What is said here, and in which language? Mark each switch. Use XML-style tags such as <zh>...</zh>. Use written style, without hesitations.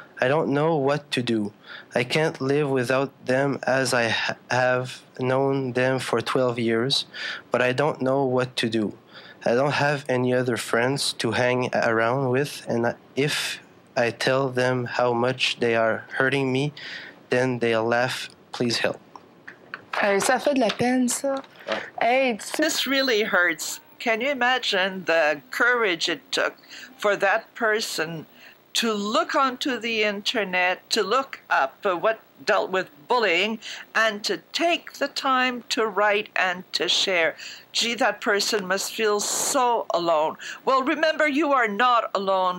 <en>I don't know what to do. I can't live without them as I have known them for 12 years, but I don't know what to do. I don't have any other friends to hang around with, and if I tell them how much they are hurting me, then they'll laugh. Please help.</en> <fr>Hey, ça fait de la peine, ça.</fr> <en>Hey, this really hurts. Can you imagine the courage it took for that person to look onto the internet, to look up what dealt with bullying, and to take the time to write and to share? Gee, that person must feel so alone. Well, remember, you are not alone.</en>